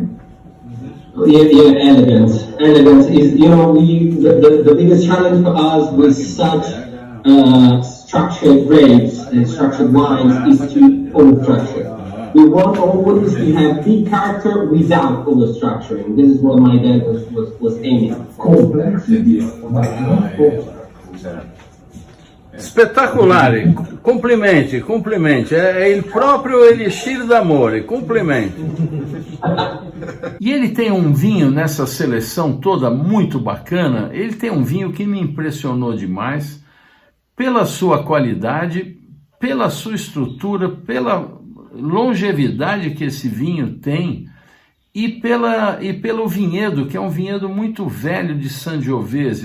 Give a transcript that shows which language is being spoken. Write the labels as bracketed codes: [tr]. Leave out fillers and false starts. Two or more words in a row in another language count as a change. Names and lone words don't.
[en] Yeah, elegance is, the biggest challenge for us with such structured grapes and structured wines is to overstructure. We want always to have big character without overstructuring. This is what my dad was aiming for. Complexity, but not overstructure. [it] Spettacolare, complimente, é il proprio elixir d'amore, complimente. [pt] E ele tem um vinho nessa seleção toda muito bacana, ele tem um vinho que me impressionou demais, pela sua qualidade, pela sua estrutura, pela longevidade que esse vinho tem e pelo vinhedo, que é um vinhedo muito velho de Sangiovese.